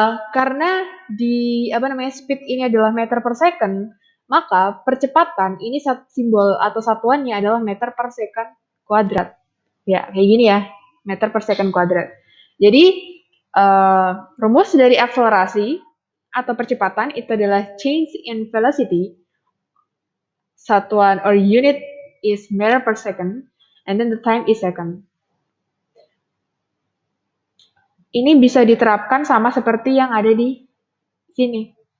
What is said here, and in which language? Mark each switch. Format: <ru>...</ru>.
<id>Karena speed ini adalah meter per second, maka percepatan ini simbol atau satuannya adalah meter per second kuadrat. Ya, kayak gini ya, meter per second kuadrat. Jadi rumus dari akselerasi atau percepatan itu adalah</id> <en>change in velocity.</en> <id>Satuan</id> <en>or unit is meter per second, and then the time is second.</en> <id>Ini bisa diterapkan sama seperti yang ada di sini.</id>